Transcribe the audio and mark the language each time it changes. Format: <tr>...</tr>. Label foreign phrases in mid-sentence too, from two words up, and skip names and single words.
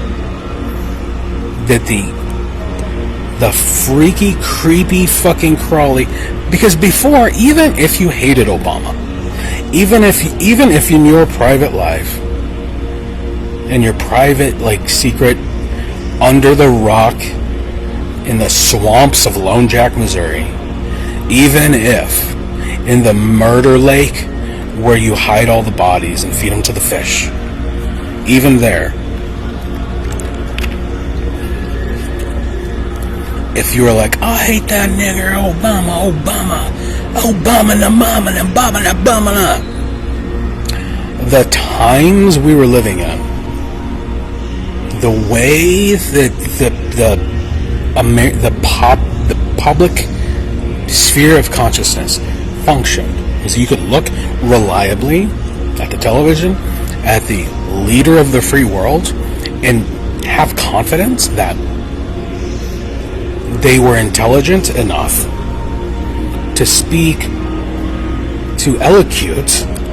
<en>that the freaky, creepy, fucking crawly, because before, even if you hated Obama, even if in your private life, in your private, secret, under the rock, in the swamps of Lone Jack, Missouri, even if in the murder lake where you hide all the bodies and feed them to the fish. Even there, if you were like, I hate that nigger, Obama, na mama, na baba, na bama, na. The times we were living in, the way that the public sphere of consciousness functioned is you could look reliably at the television, at the leader of the free world, and have confidence that they were intelligent enough to speak, to elocute.</en>